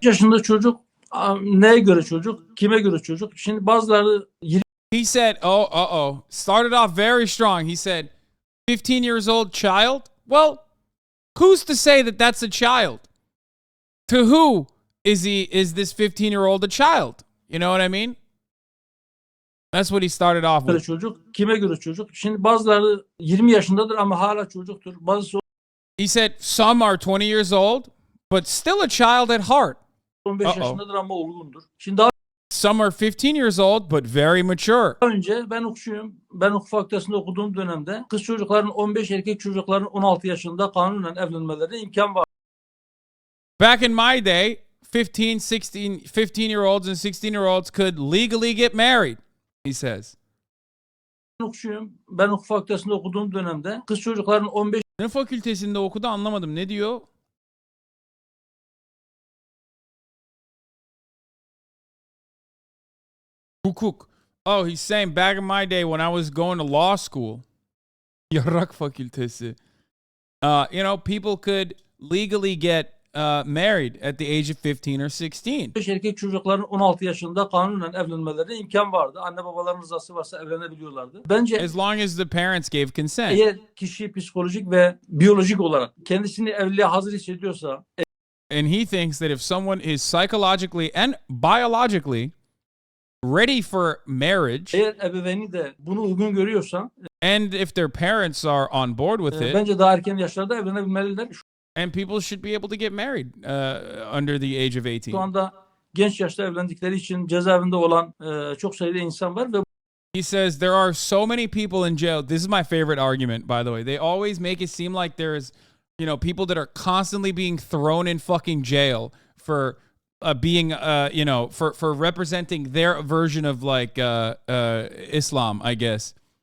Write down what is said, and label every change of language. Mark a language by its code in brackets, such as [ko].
[tr] Yaşında çocuk, neye göre çocuk, kime göre çocuk? Şimdi bazıları [en] He said, started off very strong. He said, 15 years old child? Well, who's to say that that's a child? To who is this 15-year-old a child? You know what I mean? That's what he started off with. [tr] Çocuk, kime göre çocuk? Şimdi bazıları 20 yaşındadır ama hala çocuktur. Bazısı [en] He said, some are 20 years old, but still a child at heart. [tr] 15 yaşındadır ama olgundur. Şimdi daha [en] Some are 15 years old but very mature. [tr] Önce ben hukukçuyum. Ben hukuk fakültesinde okuduğum dönemde kız çocukların 15, erkek çocukların 16 yaşında kanunen evlenmelerine imkan var. [en] Back in my day, 15-year-olds and 16-year-olds could legally get married, he says. [tr] Ben hukukçuyum. Ben hukuk fakültesinde okuduğum dönemde kız çocukların 15 Ne fakültesinde okudu anlamadım. Ne diyor? Hukuk. [en] Oh, he's saying back in my day when I was going to law school, [tr] Yarrak fakültesi, [en] people could legally get married at the age of 15 or 16. [tr] erkek çocukların 16 yaşında kanunen evlenmelerine imkan vardı. Anne babaların rızası varsa evlenebiliyorlardı. Bence [en] As long as the parents gave consent. [tr] eğer kişi psikolojik ve biyolojik olarak kendisini evliliğe hazır hissediyorsa, [en] And he thinks that if someone is psychologically and biologically ready for marriage, [tr] eğer ebeveyni de bunu uygun görüyorsa, [en] and if their parents are on board with it, [tr] bence daha erken yaşlarda evlenebilmeliler. [en] and people should be able to get married under the age of 18. [tr] Şu anda genç yaşta evlendikleri için cezaevinde olan çok sayıda insan var ve [en] He says there are so many people in jail. This is my favorite argument, by the way. They always make it seem like there's, people that are constantly being thrown in fucking jail for being, for representing their version of like Islam, I guess.